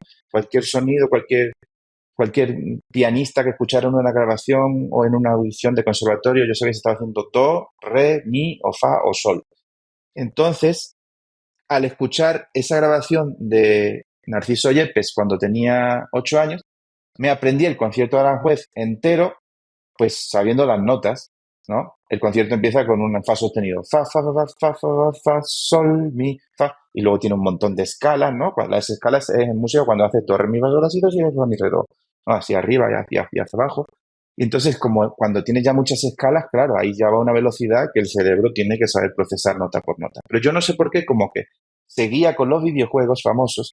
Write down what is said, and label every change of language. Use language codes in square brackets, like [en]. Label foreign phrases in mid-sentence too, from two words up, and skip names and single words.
[es] Cualquier sonido, cualquier pianista que escuchara en una grabación o en una audición de conservatorio, yo sabía si estaba haciendo do, re, mi, o fa o sol. Entonces, al escuchar esa grabación de Narciso Yepes cuando tenía 8 años, me aprendí el concierto de Aranjuez entero, pues sabiendo las notas, ¿no? El concierto empieza con un fa sostenido, fa, fa, fa, fa, fa, fa, fa, sol, mi, fa, y luego tiene un montón de escalas, ¿no? Las escalas es en música cuando hace do, re, mi, fa, sol, la, si, do, si, do, mi, re, do, ¿no? Hacia arriba y hacia abajo. Y entonces, como cuando tiene ya muchas escalas, claro, ahí ya va a una velocidad que el cerebro tiene que saber procesar nota por nota. Pero yo no sé por qué, como que seguía con los videojuegos famosos.